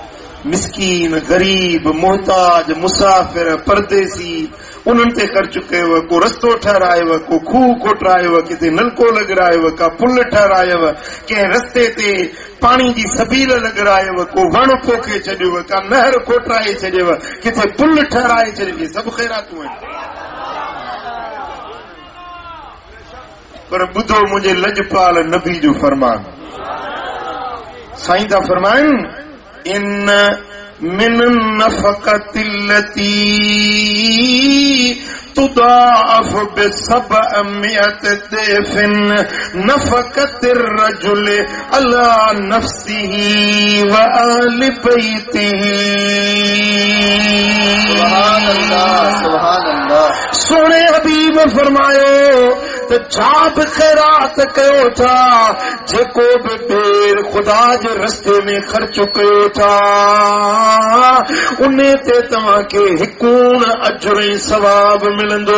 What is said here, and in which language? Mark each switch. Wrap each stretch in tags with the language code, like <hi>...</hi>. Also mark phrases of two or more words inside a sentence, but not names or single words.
<sd>मिस्कीन, गरीब, मोहताज, मुसाफ़िर, परदेसी, उन्हनि ते ख़र्च कयव, को रस्तो ठहरायव, को खूह खोटरायव, किथे नलको लॻरायव, का पुल ठहरायव, कंहिं रस्ते ते पाणी जी सबील लॻरायव, को वण पोखे छॾियव, का नहर खोटराए छॾियव, किथे पुल ठहराए छॾियव, इहे सभु ख़ैरातूं आहिनि। पर ॿुधो मुंहिंजे लजपाल नबी जो फरमान, साईं था फरमाइनि</sd> <ar>إن من النفقة التي تضاعف بسبعمائة ضعف نفقة الرجل على نفسه وآل بيته. سبحان الله، سبحان الله.</ar> <sd>सोने हबीब फरमायो त छा बि ख़ैरात कयो था, जेको बि ॿेर ख़ुदा जे रस्ते में ख़र्च कयो था, उन ते तव्हांखे हिकूण अजुर ऐं सवाब मिलंदो।</sd>